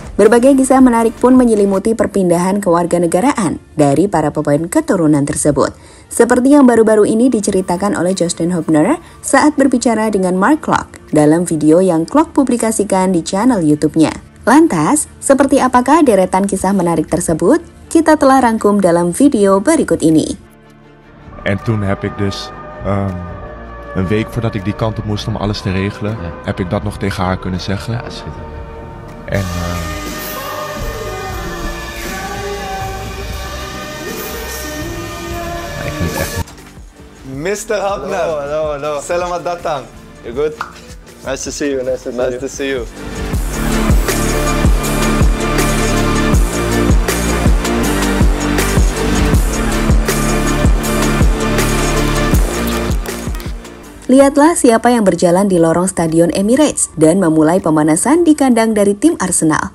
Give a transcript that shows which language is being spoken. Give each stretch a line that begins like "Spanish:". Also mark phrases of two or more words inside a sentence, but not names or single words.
Indonesian: Berbagai kisah menarik pun menyelimuti perpindahan kewarganegaraan dari para pemain keturunan tersebut. Seperti yang baru-baru ini diceritakan oleh Justin Hubner saat berbicara dengan Mark Klok dalam video yang Klok publikasikan di channel YouTube-nya. Lantas, seperti apakah deretan kisah menarik tersebut? Kita telah rangkum dalam video berikut ini.
Dutch: En toen heb ik dus een week voordat ik die kant op moest om alles te regelen, heb ik dat nog tegen haar kunnen zeggen. Ja, schitterend. En ik vind het echt...
English: Mr. Hubner. Hello.
Indonesian: Selamat datang.
English: You good? Nice to see you. Nice to see you.
Indonesian: Lihatlah siapa yang berjalan di lorong Stadion Emirates dan memulai pemanasan di kandang dari tim Arsenal.